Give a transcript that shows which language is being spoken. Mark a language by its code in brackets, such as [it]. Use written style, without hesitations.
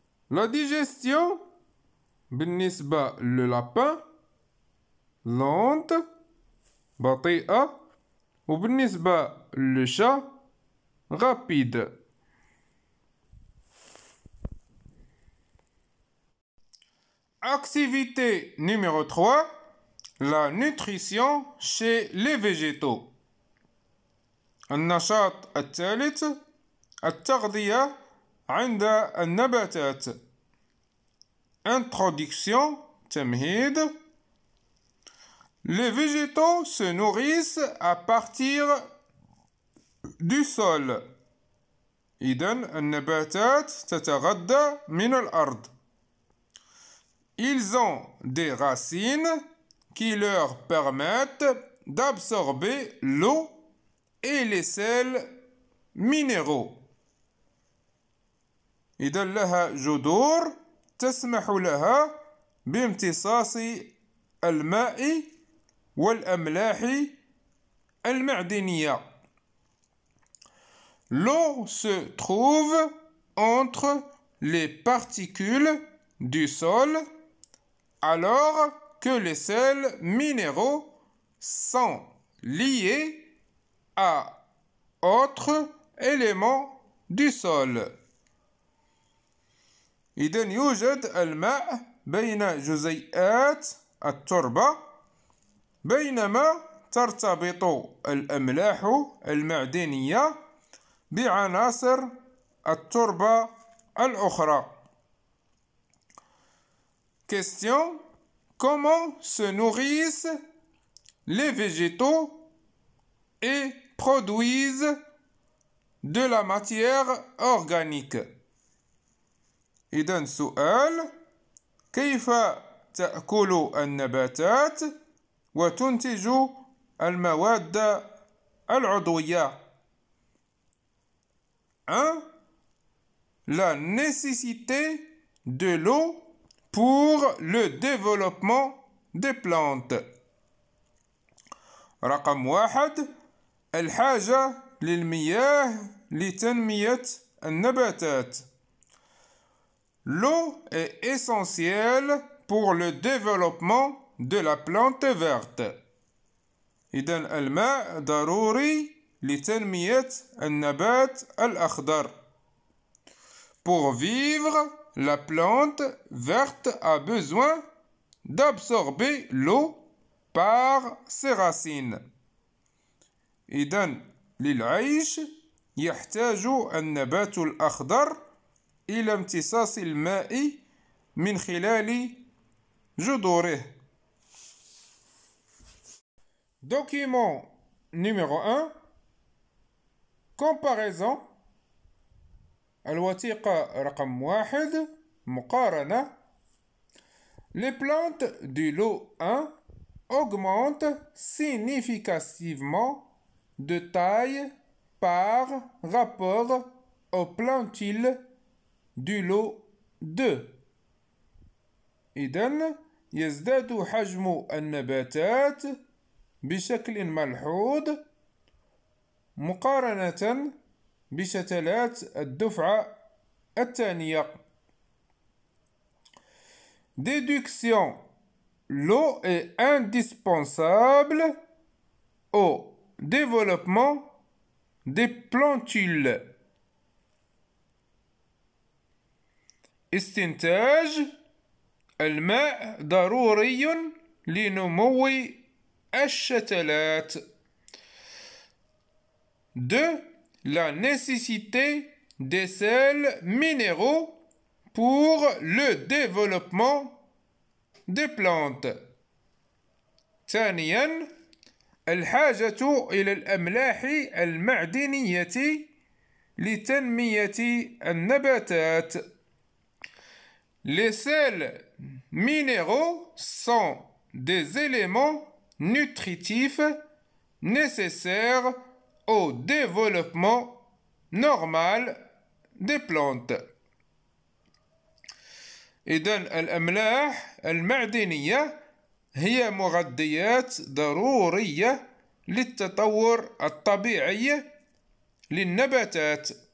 [fr] la digestion [ar] بالنسبة لللابان [fr] lente [ar] بطيئة، وبالنسبة [fr] للchat rapide. Activité numéro 3, la nutrition chez les végétaux. [ar] النشاط الثالث التغذية عند النباتات. [fr] Introduction تمهيد. Les végétaux se nourrissent à partir du sol. [ar] إذن النباتات تتغذى من الأرض. [fr] Ils ont des racines qui leur permettent d'absorber l'eau et les sels minéraux. [ar] إذن لها جذور تسمح لها بامتصاص الماء والأملاح المعدنية. [fr] L'eau se trouve entre les particules du sol, alors que les sels minéraux sont liés à autres éléments du sol. [ar] إذن يوجد الماء بين جزيئات التربة، بينما ترتبط الأملاح المعدنية بعناصر التربة الأخرى. [fr] Question: comment se nourrissent les végétaux et produisent de la matière organique? [ar] إذن سؤال: كيف تأكل النباتات وتنتج المواد العضوية؟ 1. [fr] la nécessité de l'eau pour le développement des plantes. [ar] رقم 1 الحاجة للمياه لتنمية النباتات. [fr] L'eau est essentielle pour le développement de la plante verte. [ar] إذن الماء ضروري لتنمية النبات الأخضر. [fr] Pour vivre, la plante verte a besoin d'absorber l'eau par ses racines. [ar] إذن للعيش يحتاج النبات الأخضر إلى امتصاص الماء من خلال جذوره. [fr] Document numéro 1. Comparaison. [ar] الوثيقة رقم 1. مقارنة. [fr] Les plantes du lot 1 augmentent significativement de taille par rapport aux plantules du lot 2. [ar] إذن يزداد حجم النباتات بشكل ملحوظ مقارنة بشتلات الدفعة الثانية. [fr] Déduction. L'eau est indispensable au développement des plantules. [ar] استنتاج. الماء ضروري لنمو الشتلات. 2. [fr] La nécessité des sels minéraux pour le développement des plantes. [ar] ثانيا الحاجة إلى الأملاح المعدنية لتنمية النباتات. [fr] Les sels minéraux sont des éléments nutritifs nécessaires au développement normal des plantes. [ar] إذن الأملاح المعدنية هي مغذيات ضرورية للتطور الطبيعي للنباتات.